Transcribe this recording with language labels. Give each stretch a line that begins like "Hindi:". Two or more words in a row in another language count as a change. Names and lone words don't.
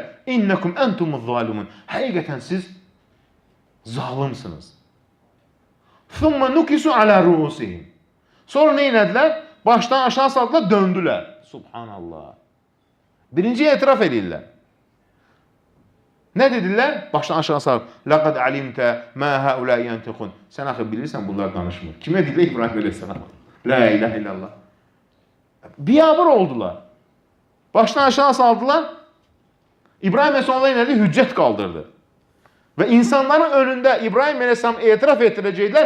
Arabic: إنكم أنتم الظالمون.
Azerbaijani: Həqiqətən siz zalimsiniz.
Arabic: ثم نكسوا على رءوسهم.
Azerbaijani: Sonra nə etdilər? Başdan aşağı saldılar, döndülər. Subhanallah. Birinci etiraf edirlər. Nə dedilər? Başdan aşağı salıb.
Arabic: لقد علمت ما هؤلاء ينطقون.
Azerbaijani: Sən axı bilirsən bunlar danışmır. Kimə deyirlər? İbrahim əleyhissalam.
Arabic: لا إله إلا الله.
Azerbaijani: Biyabır oldular. Başdan aşağı saldılar. İbrahim əleyhissalam nə etdi? Hüccət qaldırdı. Və insanların önündə İbrahim əleyhissalam etiraf etdirəcəklər.